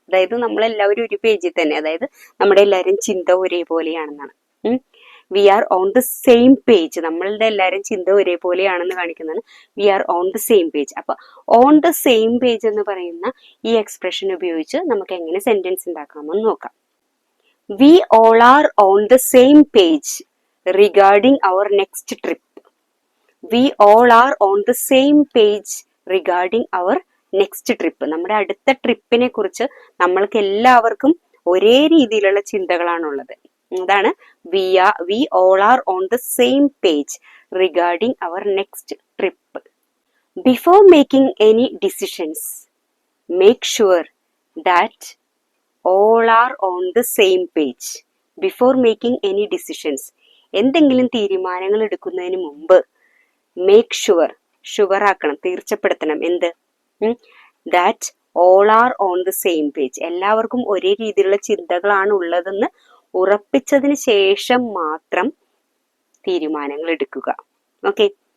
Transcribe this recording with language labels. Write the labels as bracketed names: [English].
[Malayalam] അതായത് നമ്മളെല്ലാവരും ഒരു പേജിൽ തന്നെ, അതായത് നമ്മുടെ എല്ലാവരും ചിന്ത ഒരേപോലെയാണെന്നാണ്. [English] we are on the same page, [Malayalam] നമ്മളുടെ എല്ലാവരും ചിന്ത ഒരേപോലെയാണെന്ന് കാണിക്കുന്നതാണ് V R on the same page. അപ്പൊ ഓൺ ദ സെയിം പേജ് എന്ന് പറയുന്ന ഈ എക്സ്പ്രഷൻ ഉപയോഗിച്ച് നമുക്ക് എങ്ങനെ സെന്റൻസ് ഉണ്ടാക്കാമെന്ന് നോക്കാം. [English] We all are on the same page regarding our next trip. We all are on the same page regarding our next trip. [Malayalam] നമ്മുടെ അടുത്ത ട്രിപ്പിനെ കുറിച്ച് നമ്മൾക്ക് എല്ലാവർക്കും ഒരേ രീതിയിലുള്ള ചിന്തകളാണുള്ളത്. അതാണ് [English] we all are on the same page regarding our next trip. Before making any decisions, make sure that all are on the same page. Before making any decisions, [Malayalam] എന്തെങ്കിലും തീരുമാനങ്ങൾ എടുക്കുന്നതിന് മുമ്പ് മേക്ക് ഷുവർ ആക്കണം, തീർച്ചപ്പെടുത്തണം. എന്ത്? [English] That all are on the same page. [Malayalam] എല്ലാവർക്കും ഒരേ രീതിയിലുള്ള ചിന്തകളാണ് ഉള്ളതെന്ന് ഉറപ്പിച്ചതിന് ശേഷം മാത്രം തീരുമാനങ്ങൾ എടുക്കുക. ഓക്കെ.